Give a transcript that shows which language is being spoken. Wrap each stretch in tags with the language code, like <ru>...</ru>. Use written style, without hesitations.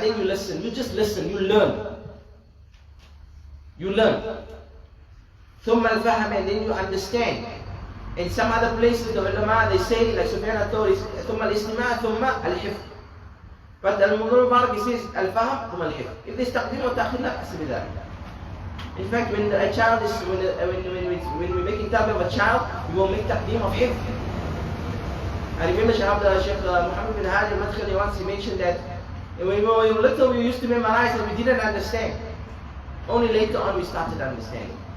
<en>Then you listen, you just listen, you learn. You learn.</en> <ar>ثُمَّ الْفَهَمِ.</ar> <en>And then you understand. In some other places, the ulama, they say, like Sufyan al-Thawri,</en> <ar>ثُمَّ الْإِسْتِمَاعِ ثُمَّ الْحِفْظ.</ar> <en>But Al-Mubarak, he says,</en> <ar>الْفَهَمْ ثُمَّ الْحِفْظ.</ar> <en>If there's</en> <ar>تقديم وتأخير, لا بأس بذلك.</ar> <en>In fact, when a child is, when we're making tarbiyah of a child, we will make taqdeem of hifz. I remember Shaykh Muhammad bin Hadi al-Madkhali once he mentioned that when we were little we used to memorize and we didn't understand. Only later on we started understanding.</en>